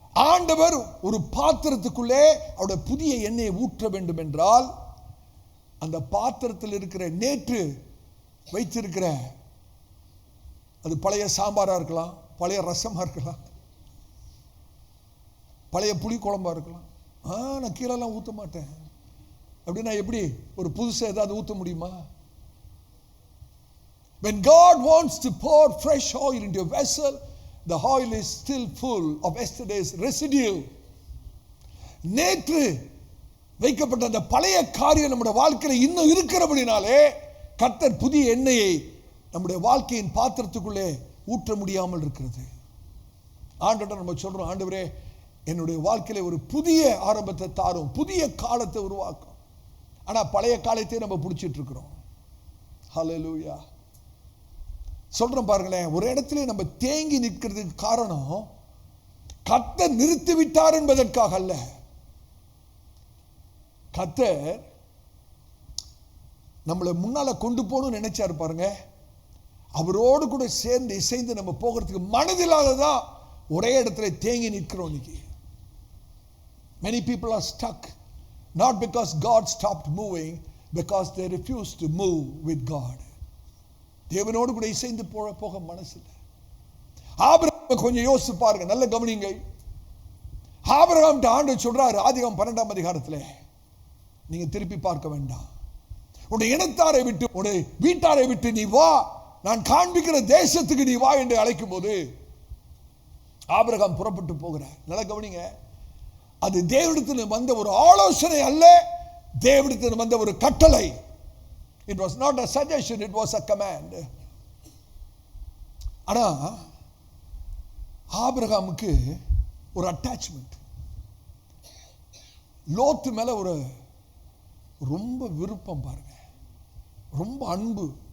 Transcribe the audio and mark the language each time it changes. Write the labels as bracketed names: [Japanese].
[Tamil] ஆண்டவர் ஒரு பாத்திரத்துக்குள்ளே அவருடைய புதிய எண்ணெயை ஊற்ற வேண்டும் என்றால், அந்த பாத்திரத்தில் இருக்கிற நேற்று வைத்திருக்கிற, அது பழைய சாம்பாரா இருக்கலாம், பழைய ரசமா இருக்கலாம், பழைய புளி குழம்பா இருக்கலாம். நான் கீழெல்லாம் ஊற்ற மாட்டேன் அப்படின்னா எப்படி ஒரு புதுசா ஏதாவது ஊற்ற முடியுமா? [English] When God wants to pour fresh oil into a vessel, the oil is still full of yesterday's residue. [Tamil] நேற்று வைக்கப்பட்ட அந்த பழைய காரியம் நம்முடைய வாழ்க்கையில் இன்னும் இருக்கிறபடினாலே கர்த்தர் புதிய எண்ணெயை நம்முடைய வாழ்க்கையின் பாத்திரத்துக்குள்ளே ஊற்ற முடியாமல் இருக்கிறது. ஆண்டவர்கிட்ட நம்ம சொல்றோம், ஆண்டவரே என்னுடைய வாழ்க்கையில ஒரு புதிய ஆரம்பத்தை தாரும், புதிய காலத்தை உருவாக்கும். ஆனா பழைய காலத்தை நம்ம பிடிச்சிட்டு இருக்கிறோம். ஹல்லேலூயா. சொல்றோம் பாருங்களேன், ஒரு இடத்துல நம்ம தேங்கி நிற்கிறதுக்கு காரணம் கர்த்தர் நிறுத்தி விட்டார் என்பதற்காக அல்ல. கர்த்தர் நம்மளை முன்னால கொண்டு போகணும்னு நினைச்சாரு பாருங்க. அவரோடு கூட சேர்ந்து இசைந்து நம்ம போகிறதுக்கு மனதில்லாததான் ஒரே இடத்துல தேங்கி நிற்கிறோம் இன்னைக்கு. [English] Many people are stuck, not because God stopped moving, because they refuse to move with God. [Tamil] தேவனோடு கூட இசைந்து போக மனசு இல்லை. ஆபிரகாம் கொஞ்சம் யோசிச்சு பாருங்க, நல்ல கவனிங்க. ஆபிரகாம் ஆண்டவர் சொல்றாரு, ஆதிகாமம் 12ஆம் அதிகாரத்தில், நீங்க திருப்பி பார்க்க வேண்டாம், உன்னுடைய இனத்தாரை விட்டு உன்னுடைய வீட்டாரை விட்டு நீ வா, நான் காண்பிக்கிற தேசத்துக்கு நீ வா என்று அழைக்கும் போது ஆபிரகாம் புறப்பட்டு போகிறார். நல்ல கவனிங்க, அது தேவனிடத்தில் வந்த ஒரு ஆலோசனை அல்ல, தேவனிடத்தில் வந்த ஒரு கட்டளை. [English] It was not a suggestion, it was a command. [Tamil] ஆனா ஆபிரகாமுக்கு ஒரு அட்டாச்மெண்ட், லோத்து மேல ஒரு ரொம்ப விருப்பம் பாருங்க, ரொம்ப அன்பு.